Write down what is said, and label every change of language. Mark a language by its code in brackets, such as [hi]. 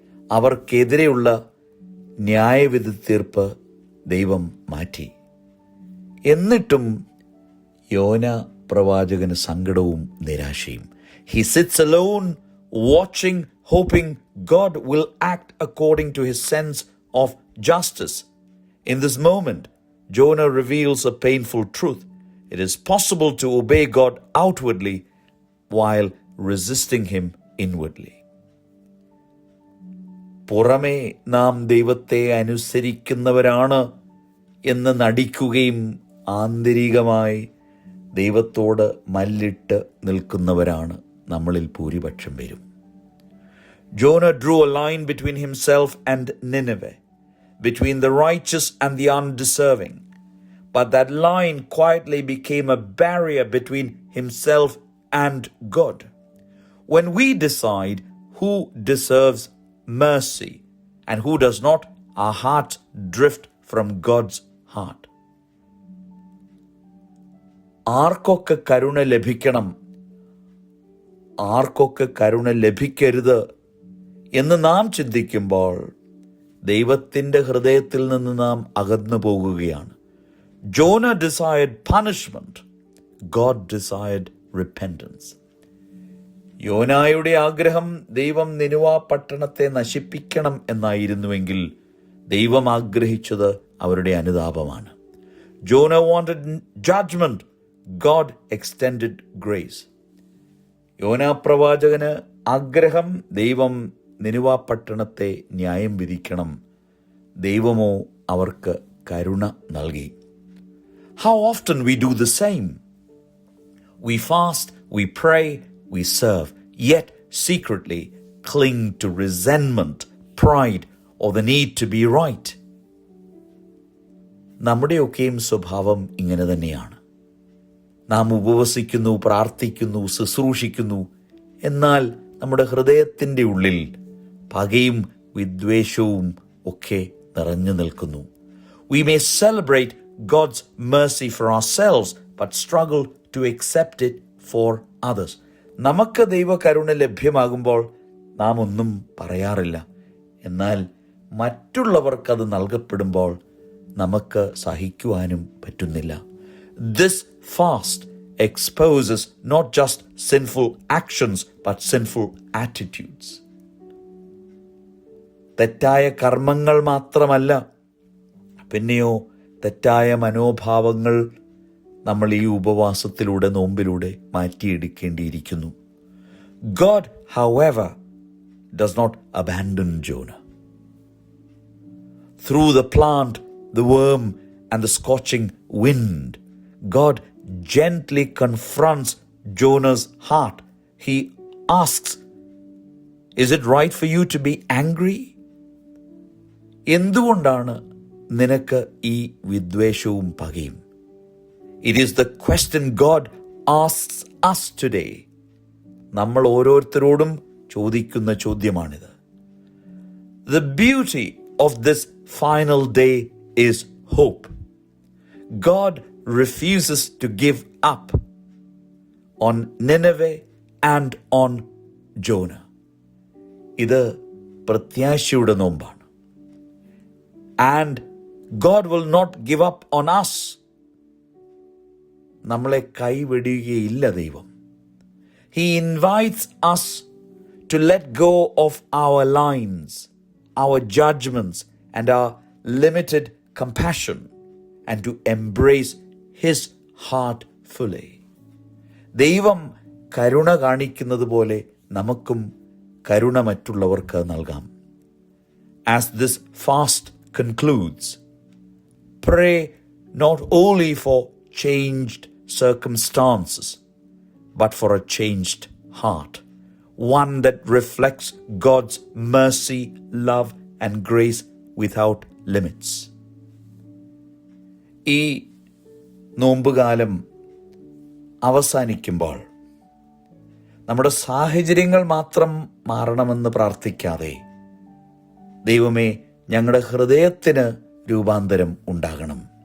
[ml] അവർക്കെതിരെയുള്ള ന്യായവിധി തീർപ്പ് ദൈവം മാറ്റി. എന്നിട്ടും യോന പ്രവാചകന് സങ്കടവും നിരാശയും. [en] He sits alone, watching, hoping God will act according to his sense of justice. In this moment, Jonah reveals a painful truth. It is possible to obey God outwardly while resisting him inwardly. [ml] പുറമേ നാം ദൈവത്തെ അനുസരിക്കുന്നവരാണ് എന്ന് നടിക്കുകയും ആന്തരികമായി ദൈവത്തോട് മല്ലിട്ട് നിൽക്കുന്നവരാണ് നമ്മളിൽ ഭൂരിപക്ഷം പേരും. [en] Jonah drew a line between himself and Nineveh, between the righteous and the undeserving. But that line quietly became a barrier between himself and God. When we decide who deserves mercy and who does not, our hearts drift from God's heart. [ml] ആർക്കൊക്കെ കരുണ ലഭിക്കണം, ആർക്കൊക്കെ കരുണ ലഭിക്കരുത് എന്ന് നാം ചിന്തിക്കുമ്പോൾ ദൈവത്തിൻ്റെ ഹൃദയത്തിൽ നിന്ന് നാം അകന്നു പോകുകയാണ്. [en] Jonah desired punishment. God desired repentance. [ml] യോനായുടെ ആഗ്രഹം ദൈവം നിനുവ പട്ടണത്തെ നശിപ്പിക്കണം എന്നായിരുന്നുവെങ്കിൽ ദൈവം ആഗ്രഹിച്ചത് അവരുടെ അനുതാപമാണ്. [en] Jonah wanted judgment. God extended grace. [ml] യോനാ പ്രവാചകന് ആഗ്രഹം ദൈവം നിനുവ പട്ടണത്തെ ന്യായം വിധിക്കണം. ദൈവമോ അവർക്ക് കരുണ നൽകി. [en] How often we do the same. We fast, we pray, we serve, yet secretly cling to resentment, pride, or the need to be right. [ml] നമ്മുടെയൊക്കെയും സ്വഭാവം ഇങ്ങനെ തന്നെയാണ്. നാം ഉപവസിക്കുന്നു, പ്രാർത്ഥിക്കുന്നു, ശുശ്രൂഷിക്കുന്നു, എന്നാൽ നമ്മുടെ ഹൃദയത്തിൻ്റെ ഉള്ളിൽ പകയും വിദ്വേഷവും ഒക്കെ നിറഞ്ഞു നിൽക്കുന്നു. [en] We may celebrate God's mercy for ourselves, but struggle to accept it for others. [ml] നമുക്ക് ദൈവകരുണ ലഭ്യമാകുമ്പോൾ നാം ഒന്നും പറയാറില്ല. എന്നാൽ മറ്റുള്ളവർക്കത് നൽകപ്പെടുമ്പോൾ നമുക്ക് സഹിക്കുവാനും പറ്റുന്നില്ല. [en] This fast exposes not just sinful actions, but sinful attitudes. [ml] തെറ്റായ കർമ്മങ്ങൾ മാത്രമല്ല, പിന്നെയോ തെറ്റായ മനോഭാവങ്ങൾ നമ്മൾ ഈ ഉപവാസത്തിലൂടെ, നോമ്പിലൂടെ മാറ്റിയെടുക്കേണ്ടിയിരിക്കുന്നു. [en] God, however, does not abandon Jonah. Through the plant, the worm, and the scorching wind, God gently confronts Jonah's heart. He asks, "Is it right for you to be angry?" [ml] എന്തുകൊണ്ടാണ് നിനക്ക് ഈ വിദ്വേഷവും പകയും? [en] It is the question God asks us today. [ml] നമ്മൾ ഓരോരുത്തരോടും ചോദിക്കുന്ന ചോദ്യമാണിത്. [en] The beauty of this final day is hope. God refuses to give up on Nineveh and on Jonah. [ml] ഇത് പ്രത്യാശയുടെ നോമ്പാണ്. [en] And God will not give up on us. [ml] നമ്മളെ കൈവിടുകയില്ല ദൈവം. [en] He invites us to let go of our lines, our judgments, and our limited compassion, and to embrace His heart fully. [ml] ദൈവം കരുണ കാണിക്കുന്നത് പോലെ നമുക്കും കരുണ മറ്റുള്ളവർക്ക് നൽകാം. [en] As this fast concludes, pray not only for changed circumstances, but for a changed heart, one that reflects God's mercy, love, and grace without limits. [ml] ഈ നോമ്പുകാലം അവസാനിക്കുമ്പോൾ നമ്മുടെ സാഹചര്യങ്ങൾ മാത്രം മാറണമെന്ന് പ്രാർത്ഥിക്കാതെ, ദൈവമേ, ഞങ്ങളുടെ ഹൃദയത്തിന് രൂപാന്തരം ഉണ്ടാകണം.